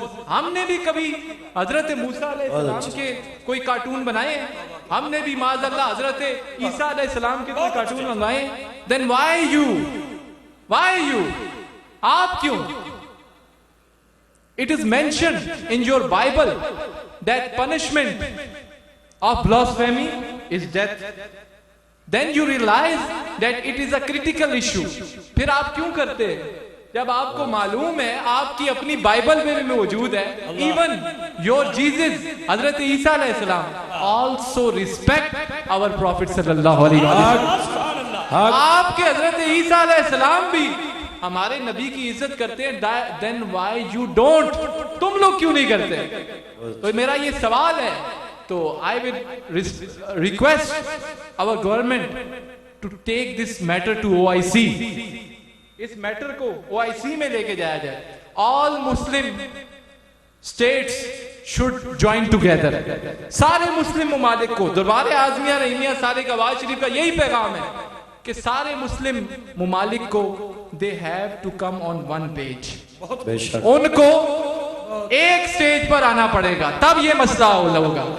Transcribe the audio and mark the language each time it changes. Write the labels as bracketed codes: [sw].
[ur] ہم نے بھی کبھی حضرت موسیٰ علیہ السلام کے کوئی کارٹون بنائے ہیں؟ ہم نے بھی معاذ اللہ حضرت عیسیٰ علیہ السلام کے کوئی کارٹون بنائے ہیں؟ [en] Then why you [ur] آپ کیوں؟ [en] It is mentioned in your Bible that punishment of blasphemy is death. Then you realize that it is a critical issue. [ur] پھر آپ کیوں کرتے ہیں جب آپ کو معلوم ہے آپ کی اپنی بائبل میں بھی موجود ہے [en] even your Jesus حضرت عیسیٰ علیہ السلام also respect our prophet [ur] صلی اللہ علیہ وسلم. آپ کے حضرت عیسیٰ علیہ السلام بھی ہمارے نبی کی عزت کرتے ہیں. [en] then why you don't؟ [ur] تم لوگ کیوں نہیں کرتے؟ تو میرا یہ سوال ہے. [en] تو I will request our government to take this matter to OIC. [ur] اس metre کو OIC میں لے کے جایا جائے. [en] All Muslim states should join together. [ur] سارے مسلم ممالک کو دربار اعظمیہ رحیمیہ سارے گواہ شریف کا یہی پیغام ہے کہ سارے مسلم ممالک کو [en] they have to come on one page. [ur] بے شک ان کو ایک سٹیج پر آنا پڑے گا تب یہ مسئلہ ہوگا.